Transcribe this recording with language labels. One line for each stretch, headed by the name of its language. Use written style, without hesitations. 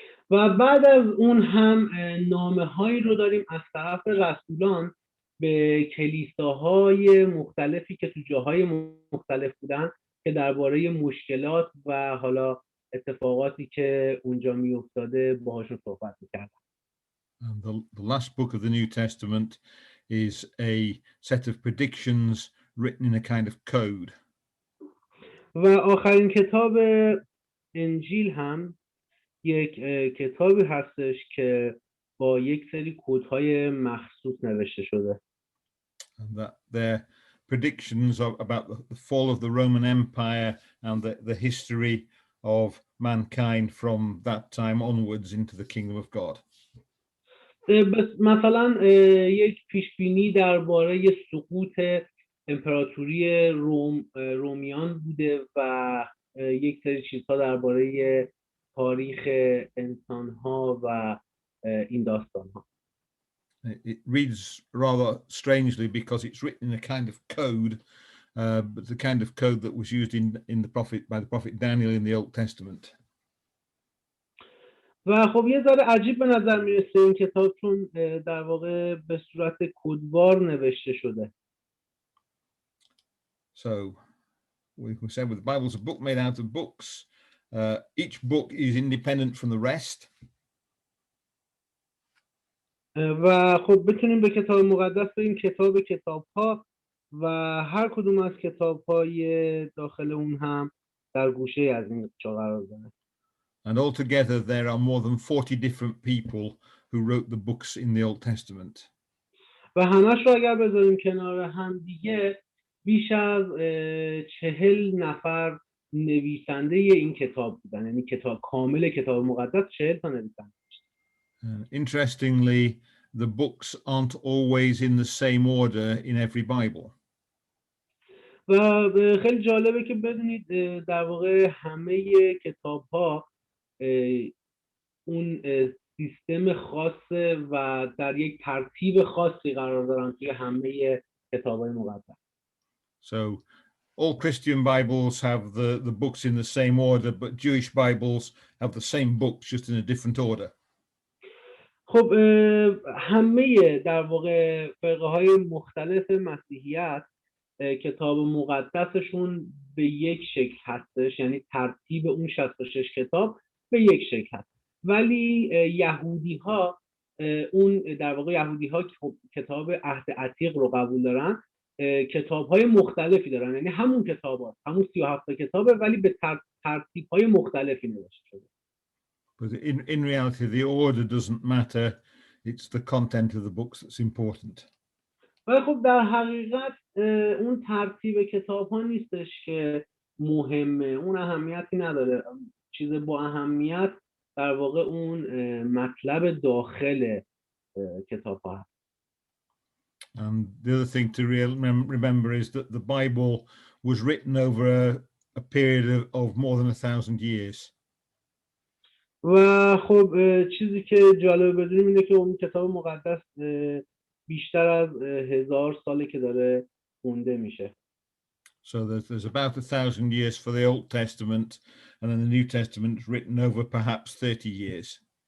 Persian: و بعد از اون هم نامه‌هایی رو داریم از طرف رسولان به کلیساهای مختلفی که تو جاهای مختلف بودن که درباره مشکلات و حالا اتفاقاتی که اونجا میافتاده باهاشون صحبت می‌کردن.
English: And the last book of the New Testament is a set of predictions written in a kind of code.
Persian: و آخرین کتاب انجیل هم یک کتابی هستش که با یک سری کدهای مخصوص نوشته شده.
English: And that they're predictions about the fall of the Roman Empire and the history of mankind from that time onwards into the kingdom of God.
Persian: مثلا یک پیشبینی درباره سقوط امپراتوری رومیان بوده و یک سری چیزها درباره تاریخ انسانها و این داستانها.
English: It reads rather strangely because it's written in a kind of code, but the kind of code that was used by the prophet Daniel in the Old Testament.
Persian: و خب یه ذره عجیب به نظر میرسه این کتاب چون در واقع به صورت کدوار نوشته شده.
English: So we said with the Bible is a book made out of books. Each book is independent from the rest.
Persian: و خب بتونیم به کتاب مقدس بگیم کتاب‌ها و هر کدوم از کتاب‌های داخل اون هم در گوشه از این جا قرار داره.
English: And altogether there are more than 40 different people who wrote the books in the Old Testament.
Persian: و همش رو اگر بذاریم کنار هم دیگه بیش از 40 نفر نویسنده این کتاب بودن، یعنی کامل کتاب مقدس 40 تا نویسنده.
English: Interestingly, the books aren't always in the same order in every Bible.
Persian: و خیلی جالبه که بدونید در واقع همه کتاب‌ها اون سیستم خاصه و در یک ترتیب خاصی قرار دارن توی همه کتاب‌های مقدس.
English: So all Christian Bibles have the books in the same order, but Jewish Bibles have the same books just in a different order.
Persian: خب همه در واقع فرقه‌های مختلف مسیحیت کتاب مقدسشون به یک شکل هستش، یعنی ترتیب اون 66 کتاب به یک شکل هست. ولی یهودی‌ها اون در واقع یهودی ها کتاب عهد عتیق رو قبول دارن، کتاب های مختلفی دارن، یعنی همون کتاب ها، همون 37 کتابه ولی به ترتیب های مختلفی نوشته شده.
English: But in reality, the order doesn't matter. It's the content of the books that's important.
Persian: ولی خب در حقیقت اون ترتیب کتاب ها نیستش که مهمه، اون اهمیتی نداره. چیز با اهمیت در واقع اون مطلب داخل کتاب ها هست.
English: And the other thing to remember is that the Bible was written over a period of more than 1,000 years.
Persian: و خب چیزی که جالب بدونیم اینه که اون کتاب مقدس بیشتر از 1000 ساله که داره خونده میشه.
English: So there's about 1,000 years for the Old Testament, and then the New Testament is written over perhaps 30 years.